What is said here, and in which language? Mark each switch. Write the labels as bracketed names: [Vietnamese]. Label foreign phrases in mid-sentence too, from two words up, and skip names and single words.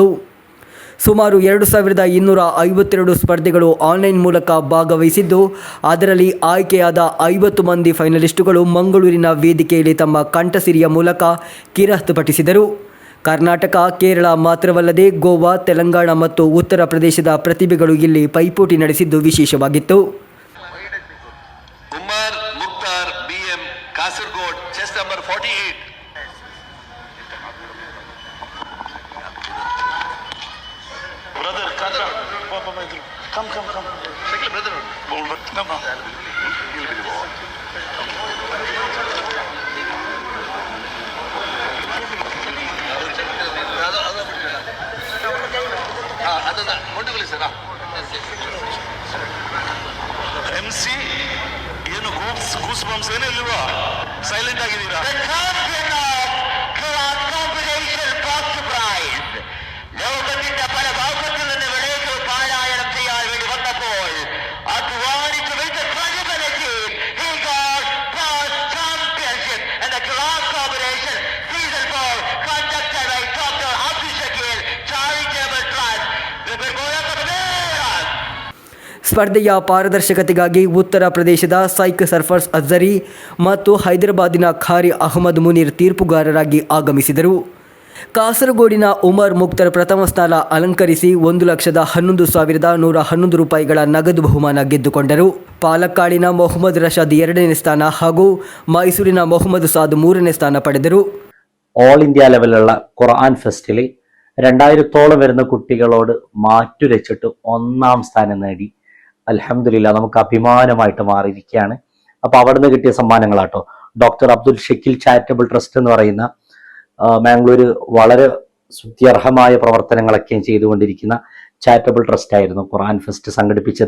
[Kannada] ಸುಮಾರು 2252 ಸ್ಪರ್ಧೆಗಳು ಆನ್ಲೈನ್ ಮೂಲಕ ಭಾಗವಹಿಸಿದ್ದು, ಅದರಲ್ಲಿ ಆಯ್ಕೆಯಾದ 50 ಮಂದಿ ಫೈನಲಿಸ್ಟುಗಳು ಮಂಗಳೂರಿನ ವೇದಿಕೆಯಲ್ಲಿ ತಮ್ಮ ಕಂಠಸಿರಿಯ ಮೂಲಕ ಕಿರಹತುಪಡಿಸಿದರು. ಕರ್ನಾಟಕ, ಕೇರಳ ಮಾತ್ರವಲ್ಲದೆ ಗೋವಾ, ತೆಲಂಗಾಣ ಮತ್ತು ಉತ್ತರ ಪ್ರದೇಶದ ಪ್ರತಿಭೆಗಳು ಇಲ್ಲಿ ಪೈಪೋಟಿ ನಡೆಸಿದ್ದು ವಿಶೇಷವಾಗಿತ್ತು. ಉಮರ್ ಮುಕ್ತಾರ್ BM ಕಾಸರಗೋಡ್ [English] chest number [Kannada] 48. [English] Come. Shakil, brother. Come on. You'll be the ball. [Kannada] ಅದನ್ನ ಮೊಟ್ಟುಗಲಿ ಸರ್. MC ಏನು [English] goose bumps [Kannada] ಏನಿಲ್ವಾ? ಸೈಲೆಂಟ್ ಆಗಿದ್ದೀರಾ? [Malayalam] ലോകത്തിന്റെ പല ഭാഗത്തു നിന്ന് വിളയിച്ചു പാരായണം ചെയ്യാൻ വേണ്ടി വന്നപ്പോൾ അധ്വാനിച്ചു വെച്ച പ്രതിഫലത്തിൽ [English] he got first championship in the Quran Competition Season 4 conducted by Dr. Abdul Shakeel Charitable Trust. [Kannada] ಸ್ಪರ್ಧೆಯ ಪಾರದರ್ಶಕತೆಗಾಗಿ ಉತ್ತರ ಪ್ರದೇಶದ ಸೈಕ್ ಸರ್ಫರ್ಸ್ ಅಜ್ಜರಿ ಮತ್ತು ಹೈದರಾಬಾದಿನ ಖಾರಿ ಅಹಮದ್ ಮುನೀರ್ ತೀರ್ಪುಗಾರರಾಗಿ ಆಗಮಿಸಿದರು. ಕಾಸರಗೋಡಿನ ಉಮರ್ ಮುಕ್ತರ್ ಪ್ರಥಮ ಸ್ಥಾನ ಅಲಂಕರಿಸಿ 1,11,111 ರೂಪಾಯಿಗಳ ನಗದು ಬಹುಮಾನ ಗೆದ್ದುಕೊಂಡರು. ಪಾಲಕ್ಕಾಡಿನ ಮೊಹಮ್ಮದ್ ರಶಾದ್ 2ನೇ ಸ್ಥಾನ ಹಾಗೂ മൈസൂരിನ ಮೊಹಮ್ಮದ್ സാദ് 3ನೇ ಸ್ಥಾನ പಡೆದರು. [English] all India [Malayalam] ലെവലിലുള്ള ഖുർആൻ ഫെസ്റ്റിൽ 2000-ഓളം വരുന്ന കുട്ടികളോട് മാറ്റുരച്ചിട്ട് 1ാം സ്ഥാനം നേടി. അൽഹംദുലില്ലാ, നമുക്ക് അഭിമാനമായിട്ട് മാറിയിരിക്കുകയാണ്. അപ്പോൾ അവിടുന്ന് കിട്ടിയ സമ്മാനങ്ങളാട്ടോ. ഡോക്ടർ അബ്ദുൽ ഷക്കീൽ [English] charitable trust [Malayalam] എന്ന് പറയുന്ന മാംഗ്ലൂർ വളരെ സ്തുത്യർഹമായ പ്രവർത്തനങ്ങളൊക്കെയും ചെയ്തുകൊണ്ടിരിക്കുന്ന ചാരിറ്റബിൾ ട്രസ്റ്റ് ആയിരുന്നു ഖുർആൻ ഫെസ്റ്റ് സംഘടിപ്പിച്ചത്.